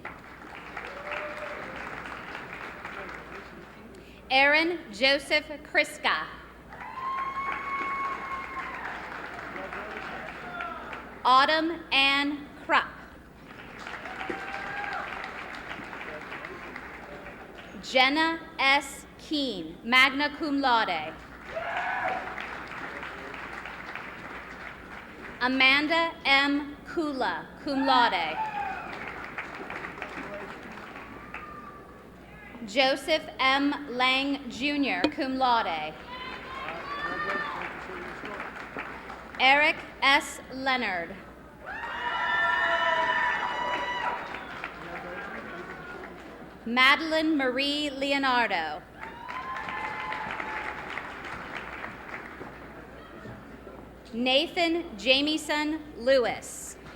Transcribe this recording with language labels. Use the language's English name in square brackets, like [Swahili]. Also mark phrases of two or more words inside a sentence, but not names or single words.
[English] Aaron Joseph Kriska. Autumn Ann Krupp. Jenna S. Keene, [Latin] magna cum laude. [English] Amanda M. Kula, [Latin] cum laude. [English] Joseph M. Lang, Jr., [Latin] cum laude. [English] Eric S. Leonard. Madeline Marie Leonardo. Nathan Jamieson Lewis.